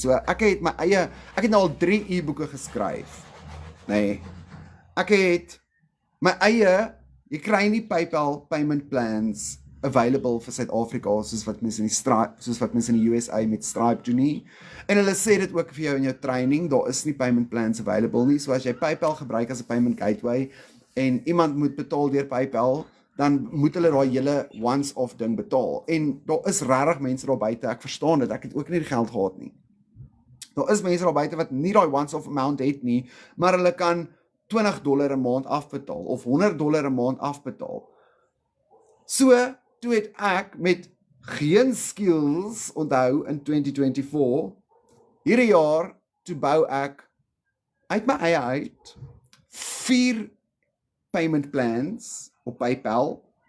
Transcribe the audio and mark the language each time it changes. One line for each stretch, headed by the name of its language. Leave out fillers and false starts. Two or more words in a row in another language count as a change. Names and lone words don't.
Afrikaans: So ek het nou al 3 e-boeke geskryf. Nee. Ek het my eie, jy kry nie PayPal
English: payment plans available
Afrikaans: vir Suid-Afrika soos wat mense in die USA met Stripe doen nie. En hulle sê dit ook vir jou in jou training, daar is nie
English: payment plans available
Afrikaans: nie. So as jy PayPal gebruik as 'n
English: payment gateway
Afrikaans: en iemand moet betaal deur PayPal, dan moet hulle daai hele once-off ding betaal. En daar is regtig mense daar buite, ek verstaan dit, ek het ook nie die geld gehad nie. Daar is mense daar buite wat nie daai
English: once-off amount
Afrikaans: het nie, maar hulle kan $20 'n maand afbetaal of $100 'n maand afbetaal. So, toe het ek met geen skills onthou in 2024, hierdie jaar, toe bou ek uit my eie uit 4
English: payment plans
Afrikaans: op PayPal.